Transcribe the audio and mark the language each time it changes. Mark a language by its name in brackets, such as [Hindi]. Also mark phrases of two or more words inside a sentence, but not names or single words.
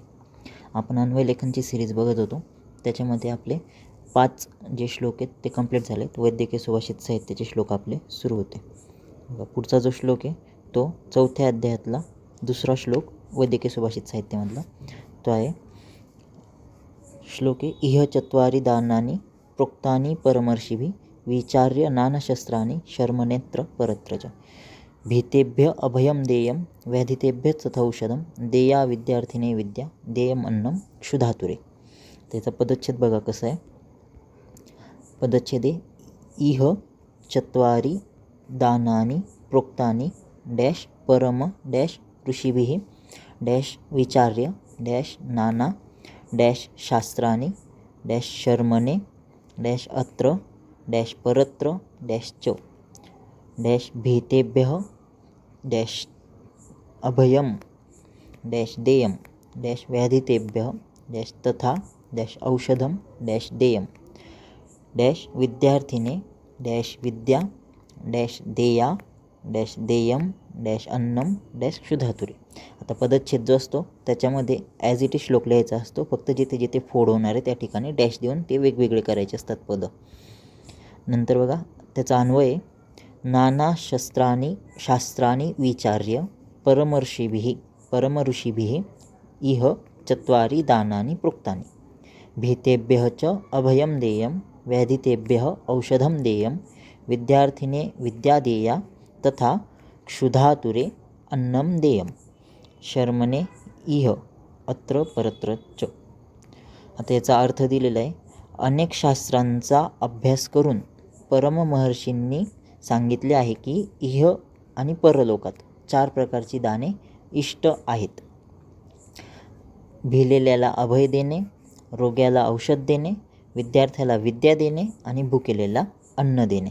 [Marathi] आपण अन्वय लेखनची सिरीज बघत होतो. त्याच्यामध्ये आपले 5 जे श्लोक आहेत ते कंप्लीट झालेत. वैद्यकीय सुभाषित साहित्याचे श्लोक आपले सुरू होते. पुढचा जो श्लोक आहे तो 4थ्या अध्यायातला दुसरा श्लोक वैद्यकीय सुभाषित साहित्यामधला तो आहे. [Sanskrit] श्लोके इह चत्वारी दानानि प्रोक्तानि परमर्षिभिः विचार्य नानाशस्त्राणि शर्मनेत्र परत्रच भीतेभ्य अभयम देयम व्याधितेभ्य तथौषधम देया विद्यार्थिने विद्या देयम अन्नम क्षुधातुरे. [Marathi] त्याचा पदच्छेद बघा कसं आहे. [Sanskrit] पदच्छेदे इह चत्वारी दानानि प्रोक्तानि डॅश परम डॅश ऋषिभिः डॅश विचार्य डॅश नाना डॅश शास्त्राणि डॅश शर्मणे डॅश अत्र डॅश परत्र डॅश च डॅश भीतेभ्यः डॅश अभयम डॅश देयम डॅश व्याधितेभ्यः डॅश तथा डॅश औषधम डॅश देयम डॅश विद्यार्थिने डॅश विद्या डॅश देया डॅश देयम डॅश अन्नम डॅश क्षुधातुरे. [Marathi] आता पदच्छेद जो असतो त्याच्यामध्ये [English] as it is [Marathi] श्लोक लिहायचा असतो. फक्त जिथे जिथे फोड होणार आहे त्या ठिकाणी डॅश देऊन ते वेगवेगळे करायचे असतात पदं. नंतर बघा त्याचा अन्वय [Sanskrit] नाना शास्त्राणि विचार्य परमऋषिभिः इह चत्वारि दानानि प्रोक्तानि भीतेभ्यः च अभयं देयं व्याधितेभ्यः औषधं देयं विद्यार्थिने विद्या देया तथा क्षुधातुरे अन्नं देयं शर्मणे इह अत्र परत्र च. [Marathi] आता याचा अर्थ दिलेला आहे. अनेक शास्त्रांचा अभ्यास करून परम महर्षींनी सांगितले आहे की इह आणि परलोकात 4 प्रकारची दाने इष्ट आहेत. भिलेल्याला अभय देणे, रोग्याला औषध देणे, विद्यार्थ्याला विद्या देणे आणि भुकेलेला अन्न देणे.